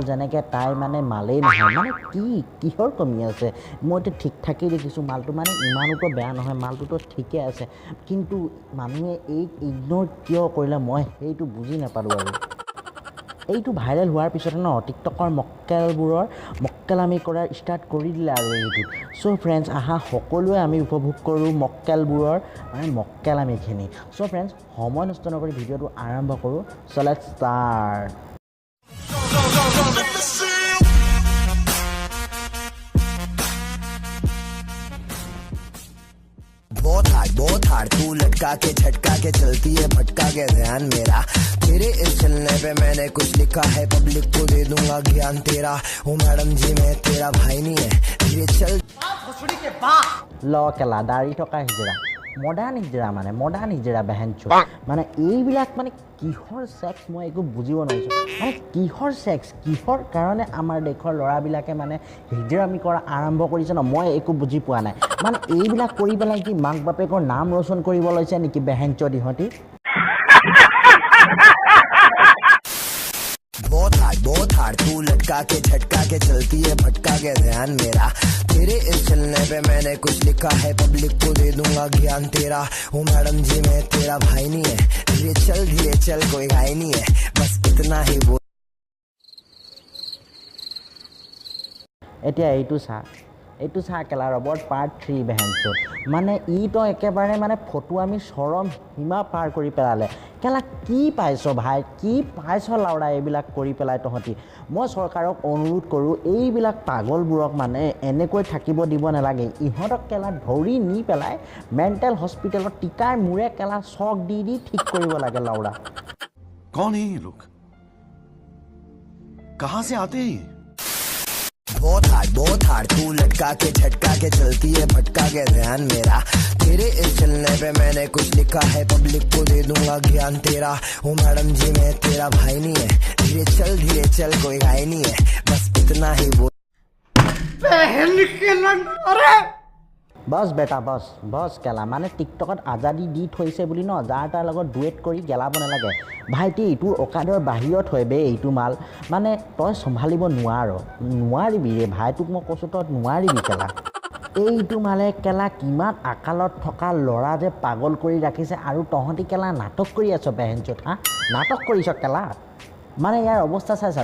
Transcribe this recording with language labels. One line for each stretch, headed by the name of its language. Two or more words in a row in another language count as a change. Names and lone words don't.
Assamese: যেনেকৈ তাই মানে মালেই নহয় মানে কিহৰ কমি আছে মইতো ঠিক ঠাকেই দেখিছোঁ মালটো মানে ইমানোতো বেয়া নহয় মালটোতো ঠিকে আছে কিন্তু মানুহে এই ইগনোৰ কিয় কৰিলে মই সেইটো বুজি নাপালোঁ আৰু এইটো ভাইৰেল হোৱাৰ পিছতে ন টিকটকৰ মক্কেলামি কৰাৰ ষ্টাৰ্ট কৰি দিলে আৰু এইটো
English: so friends
Assamese: আহা সকলোৱে আমি উপভোগ কৰোঁ মক্কেলবোৰৰ মানে মক্কেলামিখিনি
English: so friends
Assamese: সময় নষ্ট নকৰি ভিডিঅ'টো আৰম্ভ কৰোঁ
English: so let's start
Hindi: बहुत हार्ड तू लटका के झटका के चलती है भटका के ध्यान मेरा तेरे इस चलने पे मैंने कुछ लिखा है पब्लिक को दे दूंगा ज्ञान तेरा हूँ मैडम जी मैं तेरा भाई नहीं है धीरे चल
Assamese: ল কেলা দাড়ি থকা হিজৰা মডাৰ্ণ হিজৰা বেহেনচো মানে এইবিলাক মানে কিহৰ ছেক্স মই একো বুজিব নোৱাৰিছোঁ মানে কিহৰ ছেক্স কিহৰ কাৰণে আমাৰ দেশৰ ল'ৰাবিলাকে মানে হিজৰামি কৰা আৰম্ভ কৰিছে ন মই একো বুজি পোৱা নাই মানে এইবিলাক কৰি পেলাই কি মাক বাপেকৰ নাম ৰচন কৰিব লৈছে নেকি বেহেনচ দিহঁতি
Hindi: बहुत हार्ड तू लटका के झटका के चलती है भटका के ध्यान मेरा तेरे इस चलने पे मैंने कुछ लिखा है पब्लिक को दे दूंगा ज्ञान तेरा हूँ मैडम जी मैं तेरा भाई नहीं है धीरे चल कोई घाई नहीं है बस इतना ही बोल
Assamese: এতিয়া এইটো চা কেলা
English: robot part
Assamese: 3 বেহেনচো মানে ই তো একেবাৰে মানে ফটো আমি চৰম সীমা পাৰ কৰি পেলালে কেলা কি পাইছ ভাই কি পাইছ লাউৰা এইবিলাক কৰি পেলাই তহঁতি মই চৰকাৰক অনুৰোধ কৰোঁ এইবিলাক পাগলবোৰক মানে এনেকৈ থাকিব দিব নালাগে ইহঁতক কেলা ধৰি নি পেলাই
English: mental hospital
Assamese: টিকাৰ মূৰে কেলা চক দি ঠিক কৰিব লাগে লাউৰা
Hindi: कौन है ये लोग कहाँ से आते हैं बहुत हार्ड तू लटका के झटका के चलती है भटका के ध्यान मेरा तेरे इस चलने पे मैंने कुछ लिखा है पब्लिक को दे दूंगा ज्ञान तेरा हूँ मैडम जी मैं तेरा भाई नहीं है धीरे चल कोई घाई नहीं है बस इतना ही बोल बस बेटा बस
Assamese: কেলা মানে টিকটকত আজাদী দি থৈছে বুলি ন যাৰ তাৰ লগত ডুৱেট কৰি গেলাব নালাগে ভাইটি তোৰ অকাদৰ বাহিৰত হয় বে এইটো মাল মানে তই চম্ভালিব নোৱাৰিবি ৰে ভাই তোক মই কৈছোঁ তই নোৱাৰিবি কেলা এইটো মালে কেলা কিমান আকালত থকা ল'ৰা যে পাগল কৰি ৰাখিছে আৰু তহঁতি কেলা নাটক কৰি আছ বেহেনচোত নাটক কৰিছ কেলা মানে ইয়াৰ অৱস্থা চাইছা